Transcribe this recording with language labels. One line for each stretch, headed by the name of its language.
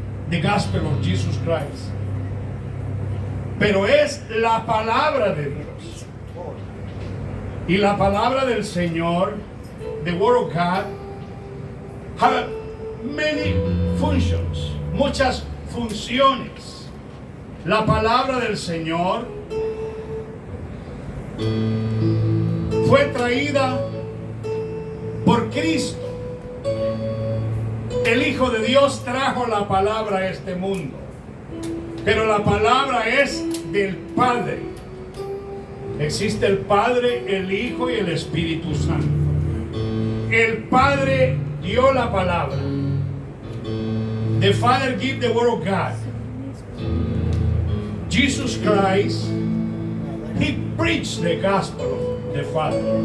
English: The Gospel of Jesus Christ.
Spanish: Pero es la palabra de Dios. Y la palabra del Señor,
English: the Word of God, have many functions,
Spanish: muchas funciones. La palabra del Señor fue traída por Cristo. El Hijo de Dios trajo la palabra a este mundo, pero la palabra es del Padre. Existe el Padre, el Hijo y el Espíritu Santo. El Padre dio la palabra.
English: The Father gave the Word of God. Jesus Christ, He preached the gospel of the Father.